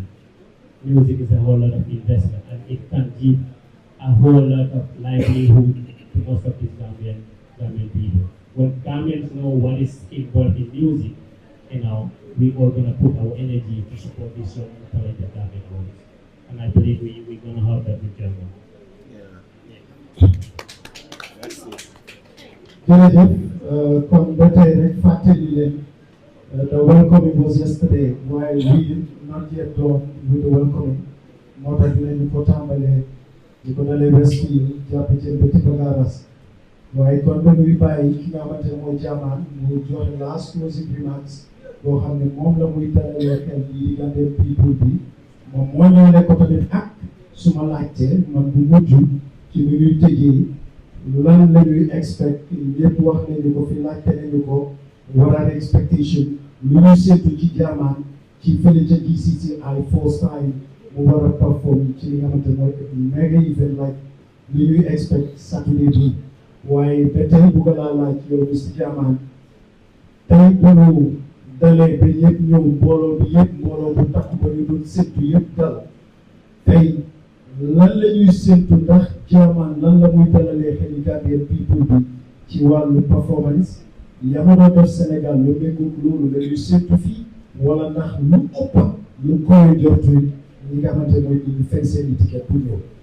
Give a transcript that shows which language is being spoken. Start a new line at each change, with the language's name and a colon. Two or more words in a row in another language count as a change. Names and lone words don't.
English: Music is a whole lot of investment, and it can give a whole lot of livelihood to most of these Gambian people. When Gambians know what is involved in music, we all gonna put our energy to support this young talented Gambian artists. And I believe we're gonna have that with JAHMAN.
Wolof: jërëjëf kon ba tey rek fàttali leen
English: the welcoming was yesterday while we not yet done with the welcoming
Wolof: moo tax dinañu ko tàmbalee di ko dalee Westfield jàpp jël ba ci Bagaras waaye kon ba ñuy bàyyi ki nga xamante ne mooy JAHMAN mu joxe
English: last closing
Wolof: remarks boo xam ne moom la muy dalalee xel yi
English: Gambian people
Wolof: bi moom moo ñëwee ko tamit ak su ma laajtee man bu mujj ci lu ñuy tëjee lan la ñuy expect ñëpp wax nañu ko fi laajte nañu ko
English: what are the expectation
Wolof: lu ñuy seetu ci JAHMAN ci fële ca GCCI
English: first time
Wolof: mu war a perform ci li nga xamante mooy
English: mega event like
Wolof: lu ñuy expect Saturday bi waaye ba tey bëgg laa laaj yow Mr JAHMAN tey bu ñu dalee ba yëpp ñëw mbooloo bi yëpp mbooloo bu takk ba ñu doon seetu yëpp dal tey lan la ñuy séntu ndax JAHMAN lan la muy dalalee xeli
English: Gambian people
Wolof: bi ci wàllu performance yamono def Sénégal lu méngoog loolu la ñuy séntu fii wala ndax lu ëpp lu koy jortu ñi nga xamante mooy ñu fen seen ticket pour ñëw.